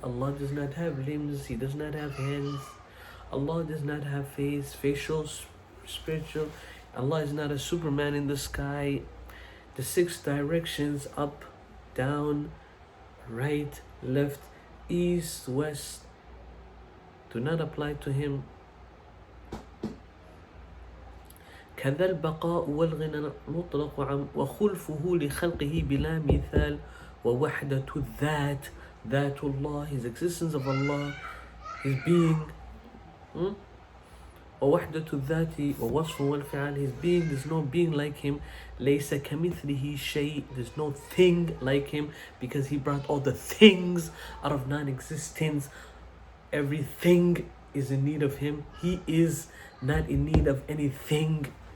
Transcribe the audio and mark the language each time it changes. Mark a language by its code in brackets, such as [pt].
[en] Allah does not have limbs. He does not have hands. Allah does not have face, facial, spiritual. Allah is not a Superman in the sky. The 6 directions, up, down, right, left, east, west, do not apply to Him. [ar] كذا البقاء والغنى مطلق عم وخلفه لخلقه بلا مثال ووحدة الذات ذات الله, [en] his existence of Allah, his being. [ar] ووحدة الذات ووصفه والفعل, [en] his being, there's no being like him. [ar] ليس كمثله شيء, [en] there's no thing like him, because he brought all the things out of non-existence. Everything is in need of him. He is not in need of anything.